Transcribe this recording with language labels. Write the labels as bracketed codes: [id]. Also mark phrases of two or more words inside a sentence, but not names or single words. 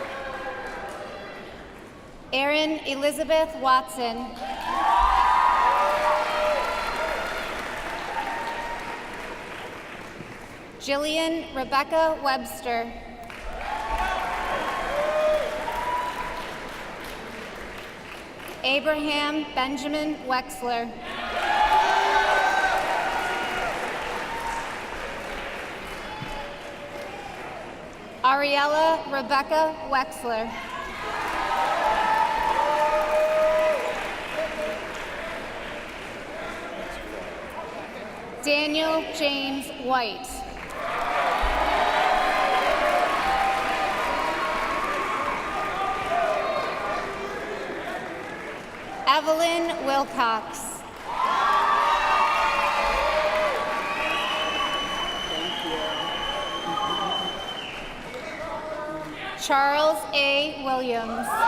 [en] Erin Elizabeth Watson. Jillian Rebecca Webster. Abraham Benjamin Wexler. Ariella Rebecca Wexler. Daniel James White. Evelyn Wilcox. Charles A. Williams.